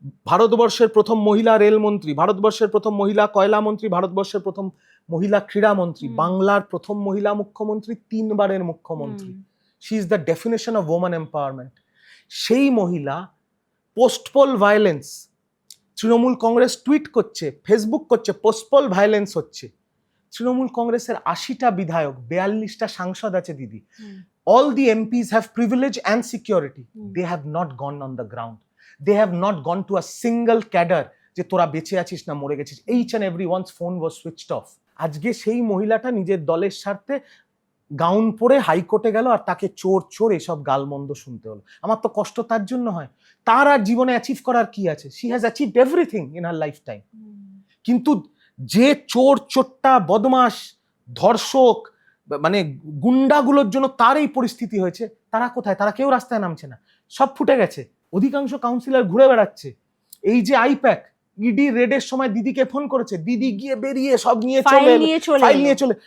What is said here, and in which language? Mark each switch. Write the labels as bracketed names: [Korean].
[Bangla] ভারতবর্ষের প্রথম মহিলা রেলমন্ত্রী, ভারতবর্ষের প্রথম মহিলা কয়লা মন্ত্রী, ভারতবর্ষের প্রথম মহিলা ক্রীড়ামন্ত্রী, বাংলার প্রথম মহিলা মুখ্যমন্ত্রী, 3 বারের মুখ্যমন্ত্রী। [English] She is the definition of woman empowerment. [Bangla] সেই মহিলা post-poll violence, Trinamool Congress tweet করছে, ফেসবুক করছে, পোস্টপোল ভায়োলেন্স হচ্ছে। তৃণমূল কংগ্রেসের 80টা বিধায়ক, 42টা সাংসদ আছে দিদি। [English] All the MPs have privilege and security. They have not gone on the ground. They have not gone to a single cadre [Bangla] যে তোরা বেঁচে আছিস না মরে গেছিস। [English] Each and everyone's phone was switched off. [Bangla] আজকে সেই মহিলাটা নিজের দলের স্বার্থে গাউন পরে হাইকোর্টে গেল আর তাকে চোর চোর এসব গালমন্দ শুনতে হলো। আমার তো কষ্ট তার জন্য হয়। তার আর জীবনে অ্যাচিভ করার কি আছে? [English] She has achieved everything in her lifetime. [Bangla] কিন্তু যে চোর চোট্টা বদমাশ ধর্ষক মানে গুন্ডাগুলোর জন্য তার এই পরিস্থিতি হয়েছে, তারা কোথায়? তারা কেউ রাস্তায় নামছে না, সব ফুটে গেছে। অধিকাংশ কাউন্সিলর ঘুরে বেড়াচ্ছে। এই যে আইপ্যাক ইডি রেডের সময় দিদিকে ফোন করেছে, দিদি গিয়ে বেরিয়ে সব নিয়ে চলে ফাইল নিয়ে চলে।